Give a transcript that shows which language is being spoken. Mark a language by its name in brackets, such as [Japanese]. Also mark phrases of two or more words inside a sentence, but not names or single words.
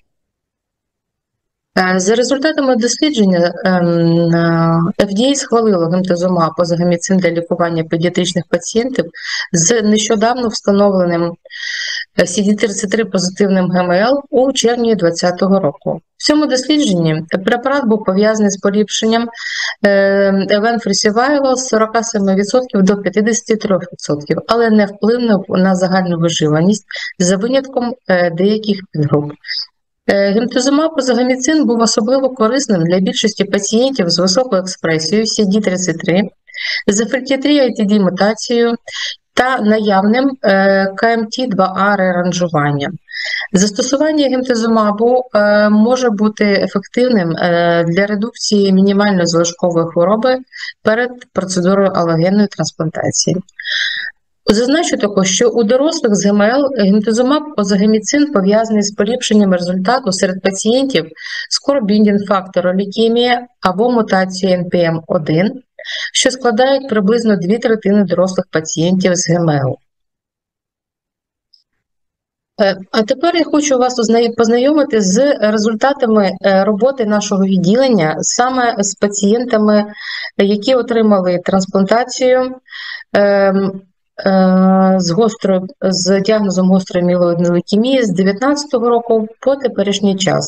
[Ukrainian] За результатами дослідження FDA схвалило гемтозумаб позагаміцин для лікування педіатричних пацієнтів з нещодавно встановленим CD33 позитивним ГМЛ у червні 2020 року. В цьому дослідженні препарат був пов'язаний з поліпшенням [English] event-free survival [Ukrainian] з 47% до 53%, але не вплинув на загальну виживаність за винятком деяких підгруп. Гемтозумаб позагаміцин був особливо корисним для більшості пацієнтів з високою експресією CD33, з FLT3 ITD мутацією та наявним КМТ2А реаранжуванням. Застосування гемтозумабу може бути ефективним для редукції мінімальної залишкової хвороби перед процедурою алогенної трансплантації. Зазначу також, що у дорослих з ГМЛ гемтозумаб озагеміцин пов'язаний з поліпшенням результату серед пацієнтів з core-binding фактору лейкемії або мутацією NPM1, що складають приблизно 2/3 дорослих пацієнтів з ГМЛ. А тепер я хочу вас познайомити з результатами роботи нашого відділення саме з пацієнтами, які отримали трансплантацію з діагнозом гострої мілоїдної лейкемії з 2019 року по теперішній час.